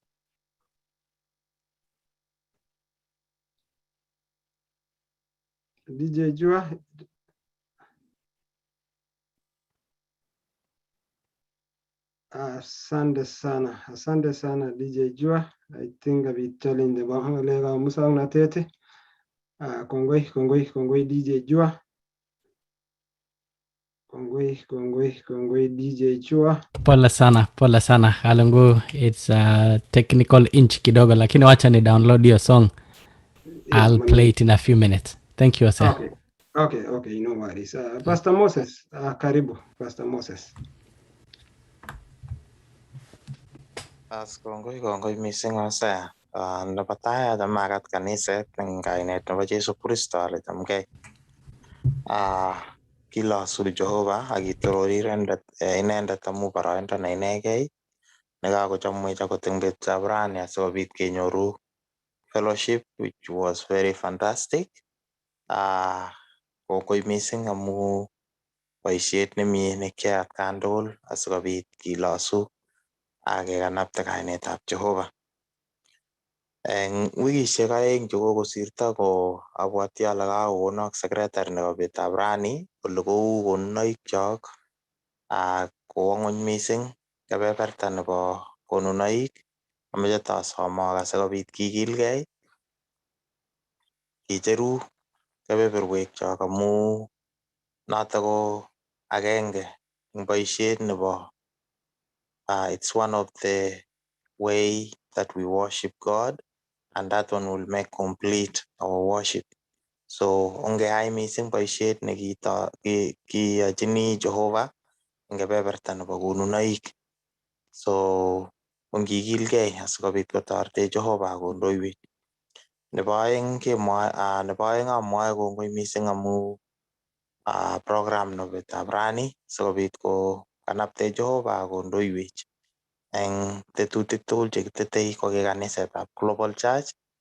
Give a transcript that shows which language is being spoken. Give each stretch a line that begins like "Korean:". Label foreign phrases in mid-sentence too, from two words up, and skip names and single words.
Swahili: DJ Chua. Asante sana DJ Chua.
English: I think I'll be telling the Bahalega Musang Natete.
Kalenjin: Kongoi DJ Chua. Kongoi DJ Chua.
Swahili: Pole sana Kalungu,
English: it's a technical inch
Swahili: kidogo, lakini wacha ni
English: download your song. I'll play it in a few minutes. Thank you, sir. Okay, no worries.
Swahili: Pastor Moses, karibu Pastor Moses.
Kalenjin: Kongoi mising Osea. Nebo tai makat kaniset eng kainet nebo Jesu Kristo ale chamgei. Kilosu Jehova akitorori inendet amu boroindo ne inegei nekakochomwech akot eng betutab rani asikobit kenyoru
English: fellowship which was very fantastic.
Kalenjin: Kongoi mising amu boisiet nemie nekiyoe atkan tugul asikobit kilosu akekanapte kainetab Jehova. Eng wikishek aeng chekokosirto ko abwati ale kakokonok secretary nebo betutab rani ole kou konunoikyok kowo ng'ony mising kebeberta nebo konunoik. Ameche tasomok asikobit kikilgei kicheru kebeberwekyok amu notok ko agenge eng boisiet nebo
English: it's one of the way that we worship God, and that one will make complete our worship.
Kalenjin: So ongeyai mising boisiet nekiyachini Jehova eng kebeberta nebo konunoik. So ongikilgei asikobit kotoretech Jehova kondoiwech. Nebo aeng amwae kongoi mising amu program nebo betutab rani sikobit ko kanaptech Jehova kondoiwech eng tetutik tugul chekitetei ko kanisetab Global Church.